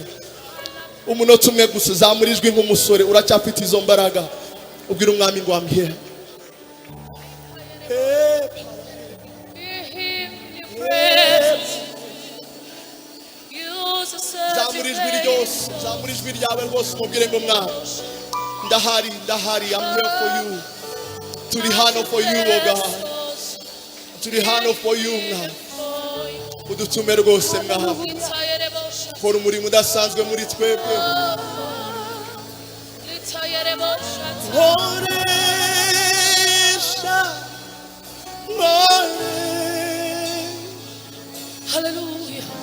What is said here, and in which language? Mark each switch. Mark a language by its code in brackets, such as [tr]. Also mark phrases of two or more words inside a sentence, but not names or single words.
[rw] Umunota umwe gusa zamura ijwi nk'umusore uracyafite izo mbaraga ubwira umwami ngo [en] I'm here. [rw] Zamura ijwi ryawe rwose umubwire ngo mwami ndahari [en] I'm here for you. [rw] Turi hano [en] for you, oh God. [rw] Turi hano [en] for you [rw] mwami. Udutume rwose mwami. Kora umurimo udasanzwe muri twebwe. Hallelujah.